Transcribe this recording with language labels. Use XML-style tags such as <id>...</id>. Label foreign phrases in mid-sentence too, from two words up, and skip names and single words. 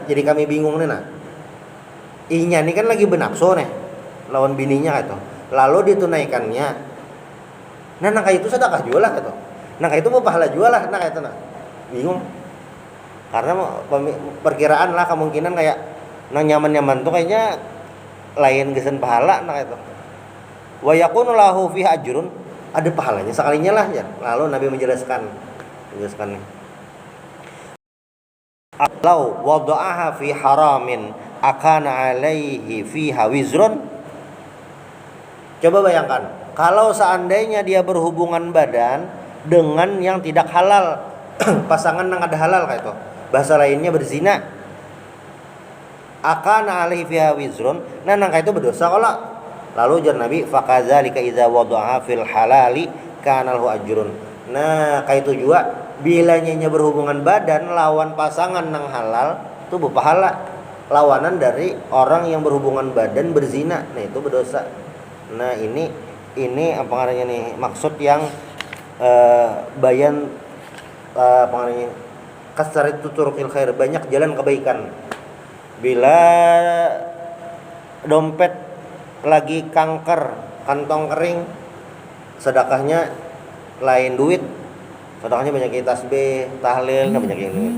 <bjn>Jadi kami bingung nih nah. Inya ini kan lagi benapso nih lawan bininya gitu.</bjn> <id>Lalu ditunaikannya. Nah kayak itu sedekah juga lah gitu. Nah kayak itu mau pahala juga lah. Nah kayak itu nah. Bingung.</id> <bjn>Karena perkiraan lah kemungkinan kayak nang nyaman-nyaman tuh kayaknya lain gesen pahala nah kayak itu.</bjn> <ar>Wa yakunu lahu fiha ajrun,</ar> <bjn>ada pahalanya sekalinya lah ya.</bjn> <id>Lalu Nabi menjelaskan nih.</id> <ar>Lau wada'aha fi haramin akana alaihi fiha wizrun.</ar> <id>Coba bayangkan, kalau seandainya dia berhubungan badan dengan yang tidak halal, pasangan yang ada halal kayak itu. Bahasa lainnya berzina.</id> <ar>Akana alaihi fiha wizrun,</ar> <id>nah kayak itu berdosa kalau. Lalu ujar Nabi,</id> <ar>faqadzalika idza wada'aha fil halali kana lahu ajrun.</ar> <bjn>Nah kayak itu juga bila nya berhubungan badan lawan pasangan nang halal itu berpahala,</bjn> <id>lawanan dari orang yang berhubungan badan berzina, nah itu berdosa. Nah ini apa namanya nih maksud yang bayan apa namanya kasar itu</id> <ar>turukil khair,</ar> <id>banyak jalan kebaikan. Bila dompet lagi kanker, kantong kering, sedekahnya lain duit, sedekahnya banyak tasbih, tahlil, nah banyak yang itu.</id>